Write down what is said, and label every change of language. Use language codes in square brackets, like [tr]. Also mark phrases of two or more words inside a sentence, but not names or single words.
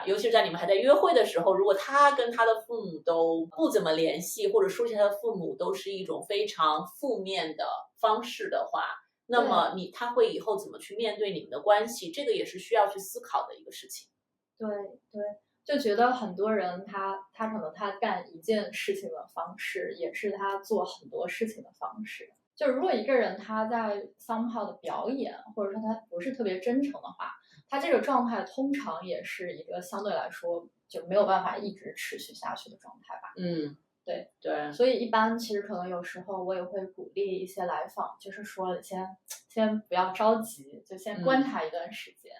[zh] 尤其是在你們還在約會的時候，如果他跟他的父母都不怎麼聯繫，或者說起他的父母都是一種非常負面的方式的話，那麼他會以後怎麼去面對你們的關係，這個也是需要去思考的一個事情。對，就覺得很多人他可能他幹一件事情的方式，也是他做很多事情的方式。就如果一個人他在 somehow 的表演，或者說他不是特別真誠的話， 他這個狀態通常也是一個相对来說就沒有辦法一直持續下去的狀態吧。对对，所以一般其實可能有时候我也會鼓勵一些來訪，就是說你先不要着急，就先觀察一段時間。